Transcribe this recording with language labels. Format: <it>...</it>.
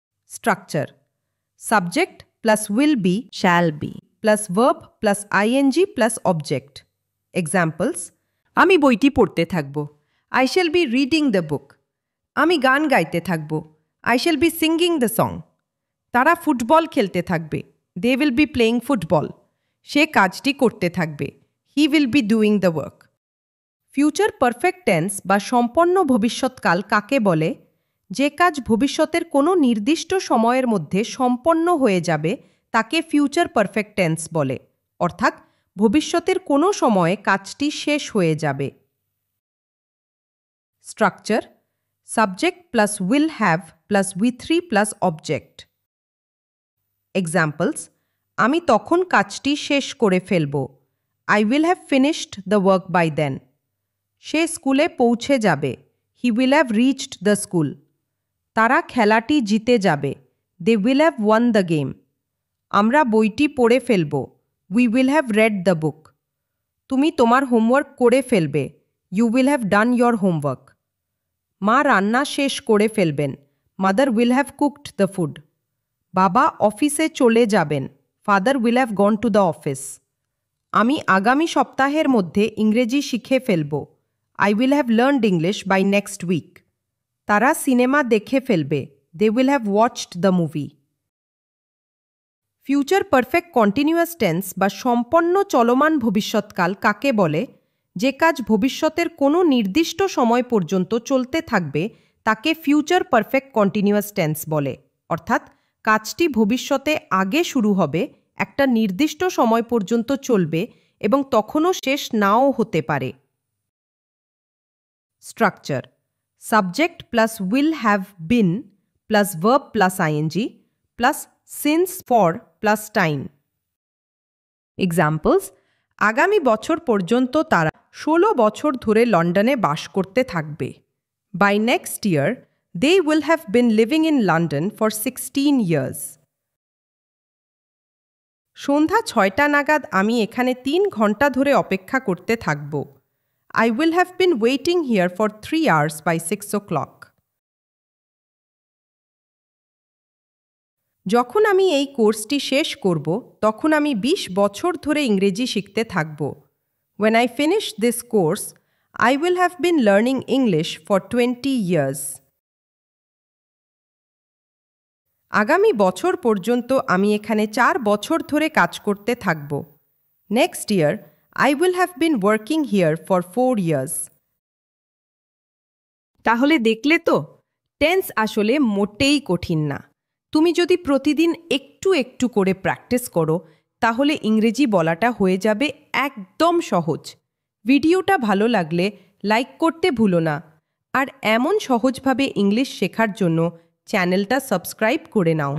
<en>Structure: subject plus will be shall be plus verb plus I N G plus object.</en> <bn>Examples: আমি বইটি পড়তে থাকব,</bn> <en>I shall be reading the book.</en> <bn>আমি গান গাইতে থাকব,</bn> <en>I shall be singing the song.</en> <bn>তারা ফুটবল খেলতে থাকবে।</bn> <en>They will be playing football.</en> <bn>সে কাজটি করতে থাকবে।</bn> <en>He will be doing the work.</en> <bn>Future perfect tense বা সম্পন্ন ভবিষ্যৎকাল কাকে বলে? যে কাজ ভবিষ্যতের কোনো নির্দিষ্ট সময়ের মধ্যে সম্পন্ন হয়ে যাবে তাকে ফিউচার পারফেক্ট টেন্স বলে, অর্থাৎ ভবিষ্যতের কোনো সময়ে কাজটি শেষ হয়ে যাবে।</bn> <en>Structure: subject plus will have plus V3 plus object.</en> <bn>Examples: আমি তখন কাজটি শেষ করে ফেলব।</bn> <en>I will have finished the work by then.</en> <bn>সে স্কুলে পৌঁছে যাবে।</bn> <en>He will have reached the school.</en> <bn>তারা খেলাটি জিতে যাবে।</bn> <en>They will have won the game.</en> <bn>আমরা বইটি পড়ে ফেলব।</bn> <en>We will have read the book.</en> <bn>তুমি তোমার হোমওয়ার্ক করে ফেলবে।</bn> <en>You will have done your homework.</en> <bn>মা রান্না শেষ করে ফেলবেন।</bn> <en>Mother will have cooked the food.</en> <bn>বাবা অফিসে চলে যাবেন।</bn> <en>Father will have gone to the office.</en> <bn>আমি আগামী সপ্তাহের মধ্যে ইংরেজি শিখে ফেলব।</bn> <en>I will have learned English by next week.</en> <bn>তারা সিনেমা দেখে ফেলবে।</bn> <en>They will have watched the movie.</en> <bn>Future perfect continuous tense বা সম্পন্ন চলমান ভবিষ্যৎকাল কাকে বলে? যে কাজ ভবিষ্যতের কোনো নির্দিষ্ট সময় পর্যন্ত চলতে থাকবে তাকে ফিউচার পারফেক্ট কন্টিনিউয়াস টেন্স বলে, অর্থাৎ কাজটি ভবিষ্যতে আগে শুরু হবে, একটা নির্দিষ্ট সময় পর্যন্ত চলবে এবং তখনও শেষ নাও হতে পারে।</bn> <en>Structure: subject plus will have been plus verb plus I N G plus since for plus time.</en> <bn>Examples: আগামী বছর পর্যন্ত তারা 16 বছর ধরে লন্ডনে বাস করতে থাকবে।</bn> <en>By next year they will have been living in London for 16 years.</en> <bn>সন্ধ্যা 6টা নাগাদ আমি এখানে 3 ঘন্টা ধরে অপেক্ষা করতে থাকব।</bn> <en>I will have been waiting here for 3 hours by 6 o'clock.</en> <bn>যখন আমি এই কোর্সটি শেষ করব তখন আমি 20 বছর ধরে ইংরেজি শিখতে থাকব।</bn> <en>When I finish this course, I will have been learning English for 20 years.</en> <bn>আগামী বছর পর্যন্ত আমি এখানে 4 বছর ধরে কাজ করতে থাকব।</bn> <en>Next year, I will have been working here for 4 years.</en> <bn>তাহলে দেখলে তো, টেন্স আসলে মোটেই কঠিন না। তুমি যদি প্রতিদিন একটু একটু করে প্র্যাকটিস করো তাহলে ইংরেজি বলাটা হয়ে যাবে একদম সহজ। ভিডিওটা ভালো লাগলে লাইক করতে ভুলো না, আর এমন সহজভাবে ইংলিশ শেখার জন্য চ্যানেলটা সাবস্ক্রাইব করে নাও।</bn>